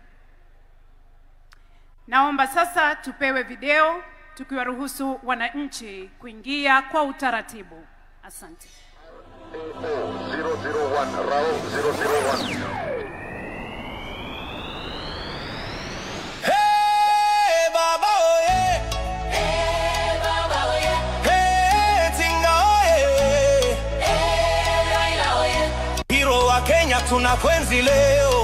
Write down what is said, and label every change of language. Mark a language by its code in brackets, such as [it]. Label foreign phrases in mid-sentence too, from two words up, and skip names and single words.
[sw] Naomba sasa tupewe video tukiwaruhusu wananchi kuingia kwa utaratibu. Asante. 001 Raul 001. Hey baba oye, hey baba oye, hey Tinga oye, hey Raila oye, hero wa Kenya tunakwenzi leo.